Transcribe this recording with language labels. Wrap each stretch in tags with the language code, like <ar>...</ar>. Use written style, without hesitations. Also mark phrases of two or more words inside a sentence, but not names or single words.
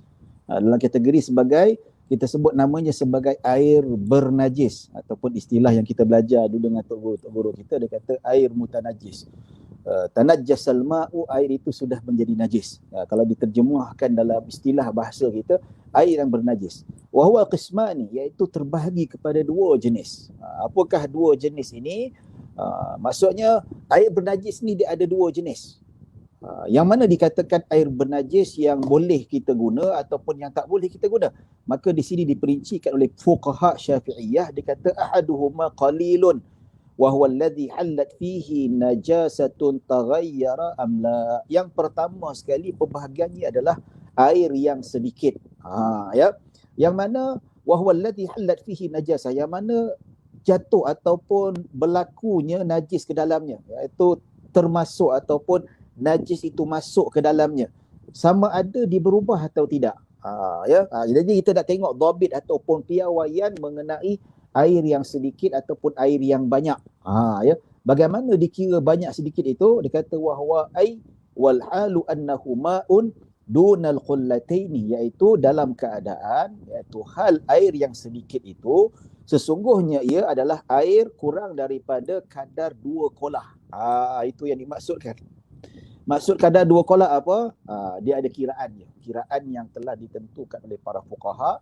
<ms>Dalam kategori sebagai, kita sebut namanya sebagai air bernajis, ataupun istilah yang kita belajar dulu dengan tok guru kita, dia kata air mutanajjis.</ms> <ar>تنجس الماء,</ar> <ms>air itu sudah menjadi najis. Kalau diterjemahkan dalam istilah bahasa kita, air yang bernajis.</ms> <ar>وهو قسمان,</ar> <ms>iaitu terbahagi kepada dua jenis. Apakah dua jenis ini? Maksudnya air bernajis ni dia ada dua jenis. Yang mana dikatakan air bernajis yang boleh kita guna ataupun yang tak boleh kita guna. Maka di sini diperincikan oleh fuqaha Syafi'iyah, dia kata</ms> <ar>أحدهما قليل وهو الذي حلت فيه نجاسة تغير أم لا.</ar> <ms>Yang pertama sekali pembahagiannya adalah air yang sedikit. Yang mana</ms> <ar>وهو الذي حلت فيه نجاسة,</ar> <ms>yang mana jatuh ataupun berlakunya najis ke dalamnya, iaitu termasuk ataupun najis itu masuk ke dalamnya, sama ada dia berubah atau tidak. Jadi kita nak tengok dhabit ataupun piawaian mengenai air yang sedikit ataupun air yang banyak. Bagaimana dikira banyak sedikit itu? Dia kata</ms> <ar>وهو أي والحال أنه ماء دون القلتين,</ar> <ms>iaitu dalam keadaan, iaitu hal air yang sedikit itu sesungguhnya ia adalah air kurang daripada kadar 2 kolah. Itu yang dimaksudkan. Maksud kadar 2 kolah apa? Dia ada kiraannya. Kiraan yang telah ditentukan oleh para fuqaha.</ms>